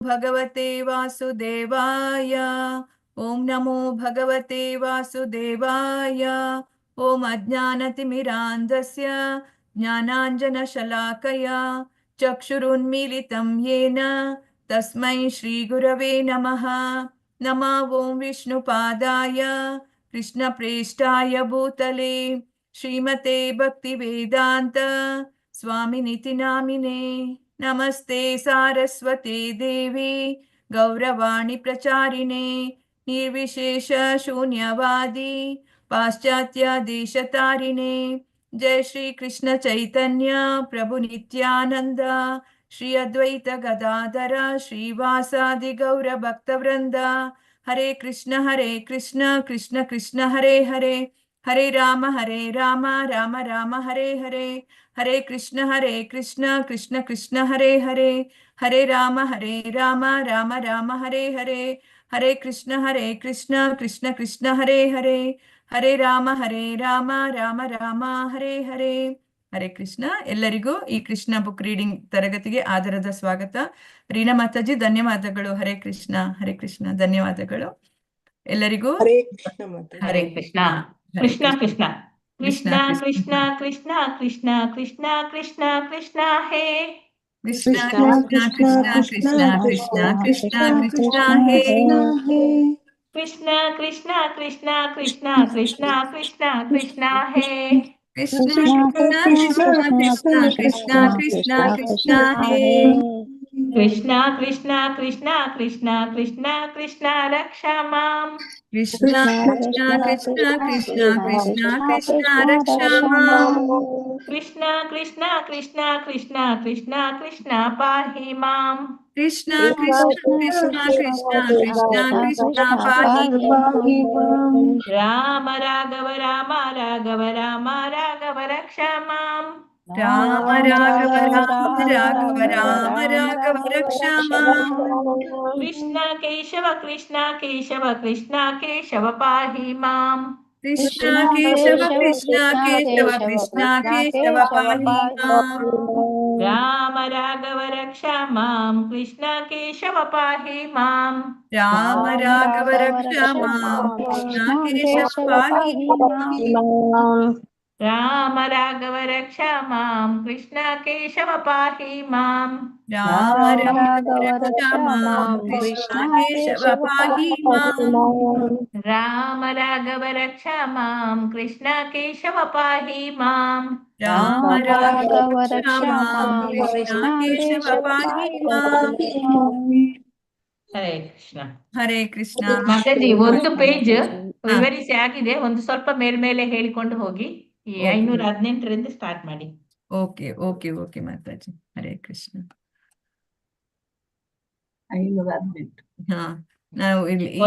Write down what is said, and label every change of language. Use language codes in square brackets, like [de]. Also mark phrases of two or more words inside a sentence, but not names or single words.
[sa] ಭಗವತೆ ವಾಸುದೇವಾಯ. ಓಂ ನಮೋ ಭಗವತೆ ವಾಸುದೇವಾಯ. ಓಂ ಅಜ್ಞಾನತಿಮಿರಾಂಧಸ್ಯ ಜ್ಞಾನಾಂಜನಶಲಾಕಯ ಚಕ್ಷುರುನ್ಮೀಲಿತಂ ಯೇನ ತಸ್ಮೈ ಶ್ರೀಗುರವೇ ನಮಃ. ನಮಃ ಓಂ ವಿಷ್ಣುಪಾದಾಯ ಕೃಷ್ಣಪ್ರೇಷ್ಠಾಯ ಭೂತಲೆ ಶ್ರೀಮತೆ ಭಕ್ತಿವೇದಾಂತ ಸ್ವಾಮಿನಿತಿ ನಾಮಿನೇ. ನಮಸ್ತೆ ಸಾರಸ್ವತೆ ದೇವಿ ಗೌರವಾಣಿ ಪ್ರಚಾರಿಣೆ ನಿರ್ವಿಶೇಷ ಶೂನ್ಯವಾದಿ ಪಾಶ್ಚಾತ್ಯ ದೇಶತಾರಿಣೆ. ಜಯ ಶ್ರೀ ಕೃಷ್ಣ ಚೈತನ್ಯ ಪ್ರಭು ನಿತ್ಯಾನಂದ ಶ್ರೀ ಅದ್ವೈತ ಗದಾಧರ ಶ್ರೀವಾಸಾದಿ ಗೌರ ಭಕ್ತವೃಂದ. ಹರೇ ಕೃಷ್ಣ ಕೃಷ್ಣ ಕೃಷ್ಣ ಹರೇ ಹರೇ, ಹರೇ ರಾಮ ರಾಮ ರಾಮ ಹರೇ ಹರೇ. ಹರೇ ಕೃಷ್ಣ ಕೃಷ್ಣ ಕೃಷ್ಣ ಹರೇ ಹರೇ, ಹರೇ ರಾಮ ರಾಮ ರಾಮ ಹರೇ ಹರೇ. ಹರೇ ಕೃಷ್ಣ ಕೃಷ್ಣ ಕೃಷ್ಣ ಹರೇ ಹರೇ, ಹರೇ ರಾಮ ರಾಮ ರಾಮ ಹರೇ ಹರೇ. ಹರೇ ಕೃಷ್ಣ. [kn] ಎಲ್ಲರಿಗೂ ಈ ಕೃಷ್ಣ [en] book reading [kn] ತರಗತಿಗೆ ಆದರದ ಸ್ವಾಗತ. ರೀನಾ ಮಾತಾಜಿ ಧನ್ಯವಾದಗಳು. [sa] ಹರೇ ಕೃಷ್ಣ [kn] ಧನ್ಯವಾದಗಳು ಎಲ್ಲರಿಗೂ. [sa] ಹರೇ ಕೃಷ್ಣ ಮಾತಾಜಿ. ಹರೇ ಕೃಷ್ಣ. ಕೃಷ್ಣ ಕೃಷ್ಣ ಕೃಷ್ಣ ಕೃಷ್ಣ ಕೃಷ್ಣ ಕೃಷ್ಣ ಕೃಷ್ಣ ಕೃಷ್ಣ ಕೃಷ್ಣ ಹೇ ಕೃಷ್ಣ ಕೃಷ್ಣ ಕೃಷ್ಣ ಕೃಷ್ಣ ಕೃಷ್ಣ ಕೃಷ್ಣ ಹೇ. ಕೃಷ್ಣ ಕೃಷ್ಣ ಕೃಷ್ಣ ಕೃಷ್ಣ ಕೃಷ್ಣ ಕೃಷ್ಣ ಕೃಷ್ಣ ಹೇ. ಕೃಷ್ಣ ಕೃಷ್ಣ ಕೃಷ್ಣ ಕೃಷ್ಣ ಕೃಷ್ಣ ಕೃಷ್ಣ ಹೇ. ಕೃಷ್ಣ ಕೃಷ್ಣ ಕೃಷ್ಣ ಕೃಷ್ಣ ಕೃಷ್ಣ ಕೃಷ್ಣ ರಕ್ಷ ಮಾಂ. ಕೃಷ್ಣ ಕೃಷ್ಣ ಕೃಷ್ಣ ಕೃಷ್ಣ ಕೃಷ್ಣ ಕೃಷ್ಣ ರಕ್ಷ ಮಾಂ. ಕೃಷ್ಣ ಕೃಷ್ಣ ಕೃಷ್ಣ ಕೃಷ್ಣ ಕೃಷ್ಣ ಕೃಷ್ಣ ಪಾಹಿ ಮಾಂ. ಕೃಷ್ಣ ಕೃಷ್ಣ ಕೃಷ್ಣ ಕೃಷ್ಣ ಕೃಷ್ಣ ಕೃಷ್ಣ ಪಾಹಿ ಮಾಂ. ರಾಮ ರಾಘವ ರಾಮ ರಾಘವ ರಾಮ ರಾಘವ ರಕ್ಷ ಮಾಂ. ರಾಮ ರಾಘವ ರಾಮ ರಾಘವ ರಾಮ ರಾಘವ ರಕ್ಷ ಮಾಂ. ಕೃಷ್ಣ ಕೇಶವ ಕೃಷ್ಣ ಕೇಶವ ಕೃಷ್ಣ ಕೇಶವ ಪಾಹಿ ಮಾಂ. ಕೃಷ್ಣ ಕೇಶವ ಕೃಷ್ಣ ಕೇಶವ ಕೃಷ್ಣ ಕೇಶವ ಪಾಹಿ ಮಾಂ. ರಾಮ ರಾಘವ ರಕ್ಷ ಮಾಂ. ಕೃಷ್ಣ ಕೇಶವ ಪಾಹಿ ಮಾಂ. ರಾಮ ರಾಘವ ರಕ್ಷ ಮಾಂ. ಕೃಷ್ಣ ಕೇಶವ ಪಾಹಿ ಮಾಂ. ರಾಮ ರಾಘವ ರಕ್ಷ ಮಾಂ. ಕೃಷ್ಣ ಕೇಶವ ಪಾಹಿ ಮಾಂ. ರಾಮ ರಾಘವ ರಕ್ಷ ಮಾಂ. ಕೃಷ್ಣ ಕೇಶವ ಪಾಹಿ ಮಾಂ. ರಾಮ ರಾಘವ ರಕ್ಷ ಮಾಂ. ಕೃಷ್ಣ ಕೇಶವ ಪಾಹಿ ಮಾಂ. ರಾಮ ರಾಘವ ರಕ್ಷ ಮಾಂ. ಕೃಷ್ಣ ಕೇಶವ ಪಾಹಿ ಮಾಂ. ಹರೇ ಕೃಷ್ಣ. ಹರೇ ಕೃಷ್ಣ. [kn] ಮಾತಾಜಿ ಒಂದು ಪೇಜ್ ವಿವರಿಸಿ ಆಗಿದೆ, ಒಂದು ಸ್ವಲ್ಪ ಮೇಲ್ಮೇಲೆ ಹೇಳಿಕೊಂಡು ಹೋಗಿ. ಈ 518ರಿಂದ ಸ್ಟಾರ್ಟ್ ಮಾಡಿ. [en] okay okay okay mataji. [sa] ಹರೇ ಕೃಷ್ಣ. [kn] 518. ಹಾ, ನಾವು ಇಲ್ಲಿ ಈ